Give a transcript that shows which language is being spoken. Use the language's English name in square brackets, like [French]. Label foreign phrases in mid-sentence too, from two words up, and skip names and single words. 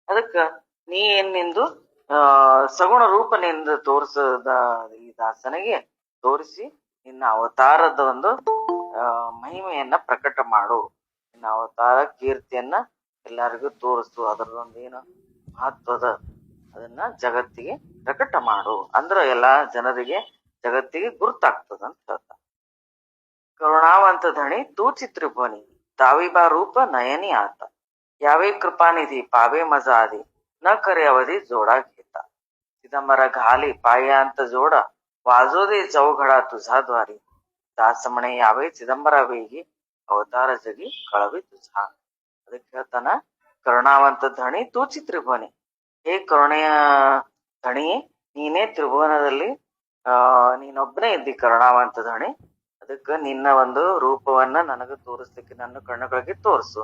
[Kannada] ಅದಕ್ಕ ನೀ ಏನ್ ನಿಂದು ಸಗುಣ ರೂಪನಿಂದ ತೋರಿಸದ ಈ ದಾಸನಿಗೆ ತೋರಿಸಿ ನಿನ್ನ ಅವತಾರದ ಒಂದು ಮಹಿಮೆಯನ್ನ ಪ್ರಕಟ ಮಾಡು, ನಿನ್ನ ಅವತಾರ ಕೀರ್ತಿಯನ್ನ ಎಲ್ಲರಿಗೂ ತೋರಿಸು, ಅದರದೊಂದು ಏನು ಮಹತ್ವದ ಅದನ್ನ ಜಗತ್ತಿಗೆ ಪ್ರಕಟ ಮಾಡು ಅಂದ್ರ ಎಲ್ಲಾ ಜನರಿಗೆ ಜಗತ್ತಿಗೆ ಗುರುತಾಗ್ತದ ಅಂತ ಹೇಳ್ತಾನೆ. [Marathi] करुणावंत धणी तूचि त्रिभुवनी दावीबा रूप नयनी आता, यावे कृपानिधी पावे मजा आधी न करे अवधी जोडा घेता, चिदंबर घाली पायांत जोडा वाजो दे चौघडा तुझा द्वारी, दास म्हणे यावे चिदंबर वेगी अवतार जगी कळवी तुझा. [Kannada] ಅದಕ್ಕೆ ಹೇಳ್ತಾನ, [Marathi] करुणावंत धणी तूचि त्रिभुवनी, [Kannada] ಹೇ ಕರುಣೆಯ ಧಣಿ ನೀನೇ ತ್ರಿಭುವನದಲ್ಲಿ ನೀನೊಬ್ಬನೇ ಇದ್ದಿ ಕರುಣಾವಂತ ಧಣಿ. ಅದಕ್ಕೆ ನಿನ್ನ ಒಂದು ರೂಪವನ್ನ ನನಗೆ ತೋರಿಸ್ಲಿಕ್ಕೆ ನನ್ನ ಕಣ್ಣುಗಳಿಗೆ ತೋರಿಸು.